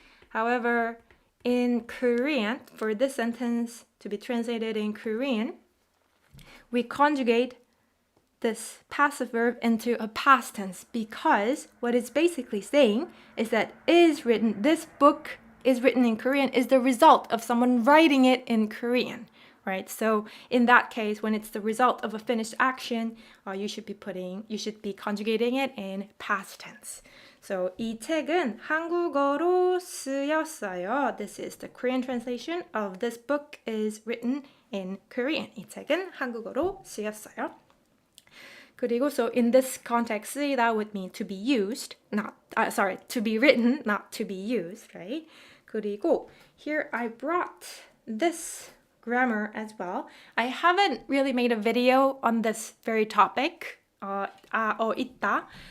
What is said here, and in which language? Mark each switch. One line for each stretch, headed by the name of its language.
English: However, in Korean, for this sentence to be translated in Korean, we conjugate this passive verb into a past tense because what it's basically saying is that this book is written in Korean is the result of someone writing it in Korean, right? So in that case, when it's the result of a finished action, you should be conjugating it in past tense.
Korean: So 이 책은 한국어로 쓰였어요.
English: This is the Korean translation of this book is written in Korean.
Korean: 이 책은 한국어로 쓰였어요. 그리고
English: so in this context, that would mean to be used, to be written, not to be used, right?
Korean: 그리고
English: here I brought this grammar as well. I haven't really made a video on this very topic, 있다.